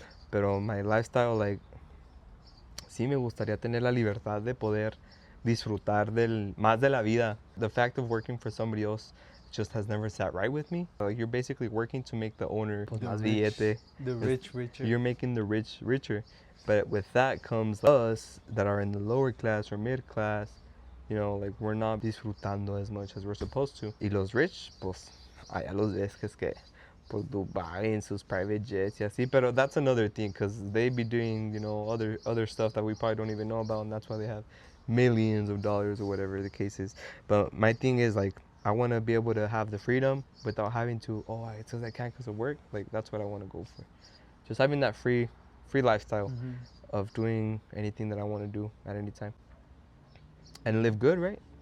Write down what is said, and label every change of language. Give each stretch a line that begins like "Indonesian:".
Spanish: Pero
English: my lifestyle, like,
Spanish: sí me gustaría tener la libertad de poder disfrutar más de la vida.
English: The fact of working for somebody else just has never sat right with me. Like, you're basically working to make the owner
Spanish: más billete.
English: The rich richer. You're making the rich richer. But with that comes us that are in the lower class or mid class, like, we're not
Spanish: disfrutando
English: as much as we're supposed to.
Spanish: Y los rich, pues, allá los ves que es que por Dubai and sus
English: private jets
Spanish: y así.
English: Pero that's another thing, because they be doing, other stuff that we probably don't even know about, and that's why they have millions of dollars or whatever the case is. But my thing is, like, I want to be able to have the freedom without having to, oh, it says I can't because of work. Like, that's what I want to go for. Just having that free lifestyle of doing anything that I want to do at any time. And live good, right?